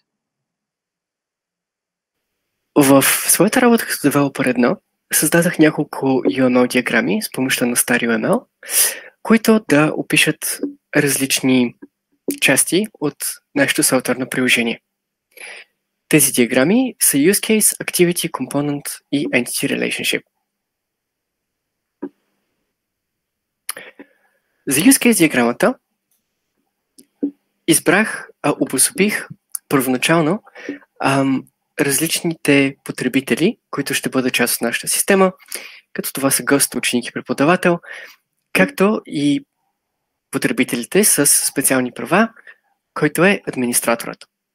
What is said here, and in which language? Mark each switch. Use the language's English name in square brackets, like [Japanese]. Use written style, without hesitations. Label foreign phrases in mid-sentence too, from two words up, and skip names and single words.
[Bulgarian] В своята работа като девелопър 1 създадах няколко UML диаграми с помощта на стари UML, които да опишат различни части от нашето софтуерно приложение. Тези диаграми са [English] Use Case, Activity, Component [Bulgarian] и [English] Entity Relationship. [Bulgarian] За [English] Use Case [Bulgarian] диаграмата обособих първоначално различните потребители, които ще бъдат част от нашата система, като това са гост, ученик и преподавател, както и потребителите с специални права, който е администраторът.